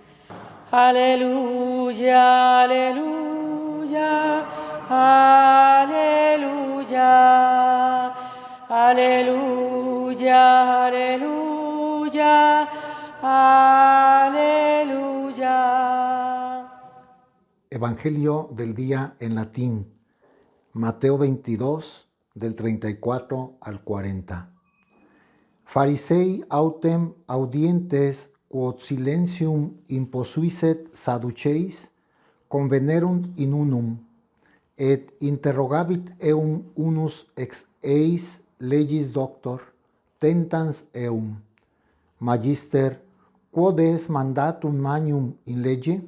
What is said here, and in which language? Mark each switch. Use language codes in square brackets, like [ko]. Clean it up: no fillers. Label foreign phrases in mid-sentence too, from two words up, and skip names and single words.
[es] Aleluya, aleluya, aleluya, aleluya, aleluya, aleluya. Evangelio del día en latín, Mateo 22, del 34 al 40. [la] Farisei autem audientes quod silentium imposuiset Sadduceis convenerunt in unum, et interrogabit eum unus ex eis legis doctor, tentans eum: Magister, quod est mandatum magnum in lege?